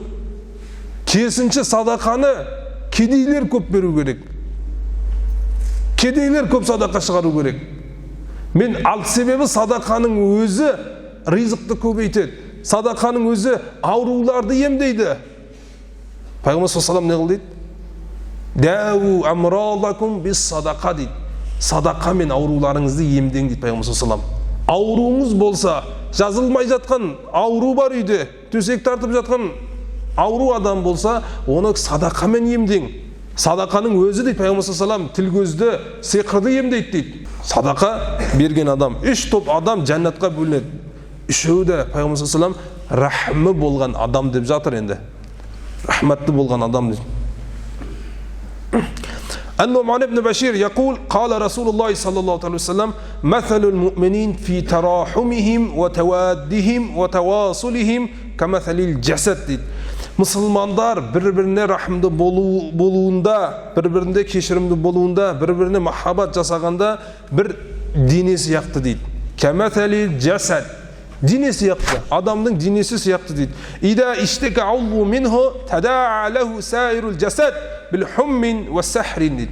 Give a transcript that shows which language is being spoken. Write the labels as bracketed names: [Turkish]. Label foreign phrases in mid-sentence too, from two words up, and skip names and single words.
[Kazakh] Керісінше садақаны кедейлер көп беру керек. Кедейлер көп садақа шығару керек. Мен себебі садақаның өзі ризықты көбейтеді. Садақаның өзі ауруларды емдейді. Пайғамбар [Arabic] صلى الله عليه وسلم [Kazakh] не қыл дейді? [Arabic] داووا مرضاكم بالصدقة дейді. [Kazakh] Садақамен ауруларыңызды емдең дейді Пайғамбар [Arabic] صلى الله عليه وسلم. [Kazakh] Ауруыңыз болса, жазылмай жатқан ауру бар үйде, төсек тартып жатқан ауру адам болса, оны садақамен емдең. Садақаның өзі дейді Пайғамбар [Arabic] صلى الله عليه وسلم, [Kazakh] тіл көзді, сиқырды емдейді дейді. Садақа берген адам, 3 топ адам жәннатқа бөлінеді. Үшеуі де Пайғамбар [Arabic] صلى الله عليه وسلم [Kazakh] рахмы болған адам деп жатыр енді. Рахматты болған адам дейді. [Arabic] النعمان بن بشير يقول قال رسول الله صلى الله عليه وسلم مثل المؤمنين في تراحمهم وتوادهم وتواصلهم كمثل الجسد дейді. [Kazakh] Мұсылмандар бір-біріне рахымды болуында, бір-бірінде кешірімді болуында, бір-біріне махаббат жасағанда бір дене сияқты дейді. [Arabic] كمثل الجسد. [Kazakh] Дене сияқты, адамның денесі сияқты дейді. [Arabic] إذا اشتكى عضو منه تداعى له سائر الجسد بالحمى وسهر [Kazakh] дейді.